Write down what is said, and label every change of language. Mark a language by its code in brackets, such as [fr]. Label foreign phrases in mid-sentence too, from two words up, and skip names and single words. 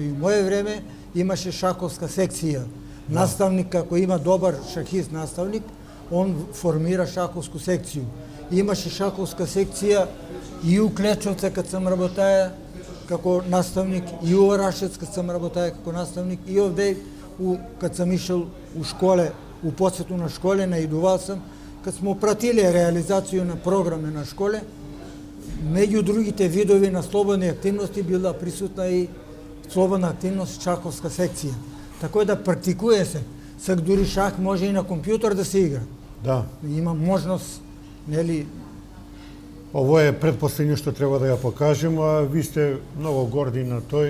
[mk] И в моје време имаше шаховска секција. Наставник, како има добар шахист наставник, он формира шаховску секцију. Имаше шаховска секција и у Клечовце кад сам работаја како наставник, и у Орашец кад сам работаја како наставник, и овде [sr] kad sam išao u škole, [mk] u posjetu na škole, naidувал sam, kad smo pratili realizaciju na programe na škole, među другите видови на слободни активности била присутна и слободна активност шаховска секција. Така да практикуе се. Сак дури шах може и на компјутер да се игра. Да. Има можност, нели. Ово е предпоследно што треба да ја покажемо, а ви сте многу горди на тој.